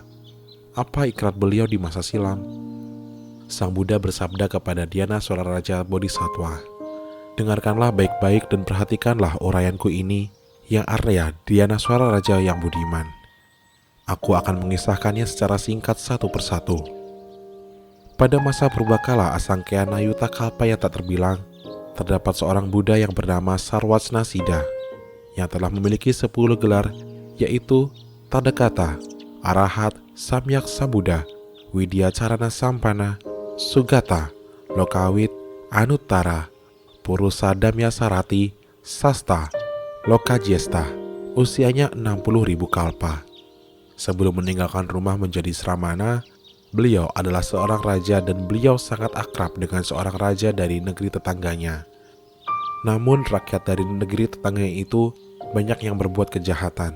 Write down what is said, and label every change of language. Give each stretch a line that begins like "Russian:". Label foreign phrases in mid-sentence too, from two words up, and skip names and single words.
Indonesian: Apa ikrar beliau di masa silam?" Sang Buddha bersabda kepada Dhyana-swara Raja Bodhisatwa, "Dengarkanlah baik-baik dan perhatikanlah uraianku ini yang Arya Dhyana-swara Raja yang budiman. Aku akan mengisahkannya secara singkat satu persatu. Pada masa purbakala Asangkayana Yuta Kalpa yang tak terbilang, terdapat seorang Buddha yang bernama Sarwasnasida yang telah memiliki 10 gelar, yaitu Tadakata, Arahat, Samyak Sambuddha, Widyacarana Sampana, Sugata, Lokawit, Anuttara, Purusa Damyasarati, Sasta, Lokajesta. Usianya 60.000 kalpa. Sebelum meninggalkan rumah menjadi Sramana, beliau adalah seorang raja dan beliau sangat akrab dengan seorang raja dari negeri tetangganya. Namun rakyat dari negeri tetangganya itu banyak yang berbuat kejahatan.